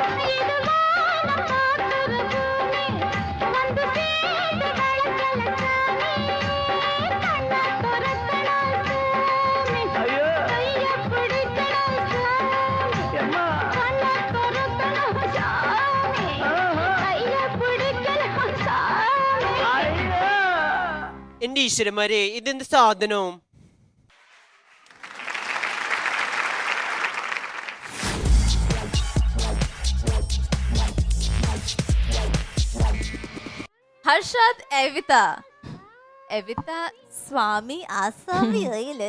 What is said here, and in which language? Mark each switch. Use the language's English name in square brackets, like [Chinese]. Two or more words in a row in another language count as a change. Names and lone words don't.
[Tamil] இது வானம் பார்க்கிற பூமி, வந்து சேர்ந்து வளர்க்கல சாமி. கண்ண திறக்கணும் சாமி, ஐயோ கைய பிடிக்கணும் சாமி. அம்மா. கண்ண திறக்கணும் சாமி, கைய பிடிக்கணும் சாமி. ஐயோ. [Malayalam] എന്റെ ഈശ്വരന്മാരെ ഇതെന്ത് സാധനവും. ഹർഷാദ് എവിത എവിത സ്വാമി ആസാമി ആയില്ലേ?